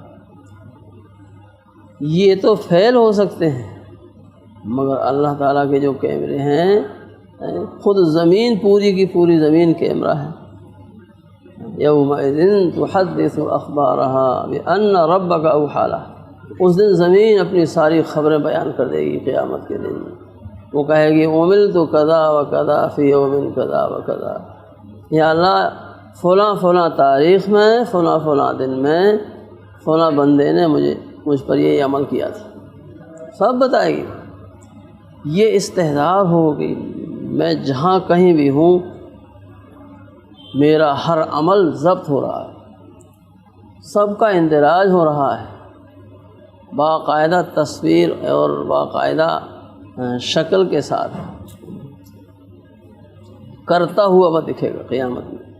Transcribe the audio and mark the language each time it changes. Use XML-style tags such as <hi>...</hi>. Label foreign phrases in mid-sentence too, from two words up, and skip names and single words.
<ur>یہ تو فیل ہو سکتے ہیں، مگر اللہ تعالیٰ کے جو کیمرے ہیں، خود زمین پوری کی پوری زمین کیمرہ ہے۔</ur> <ar>یومئذ تحدث اخبارہا بان ربک اوحی لہا،</ar> <ur>اس دن زمین اپنی ساری خبریں بیان کر دے گی قیامت کے دن۔ وہ کہے گی</ur> <ar>عملت کذا و کذا فی یوم کذا و کذا،</ar> <ur>یا اللہ فلاں فلاں تاریخ میں فلاں فلاں دن میں فلاں بندے نے مجھ پر یہ عمل کیا تھا، سب بتائے گی۔ یہ استحضار ہوگی، میں جہاں کہیں بھی ہوں میرا ہر عمل ضبط ہو رہا ہے، سب کا اندراج ہو رہا ہے، باقاعدہ تصویر اور باقاعدہ شکل کے ساتھ کرتا ہوا وہ دکھے گا قیامت میں۔</ur>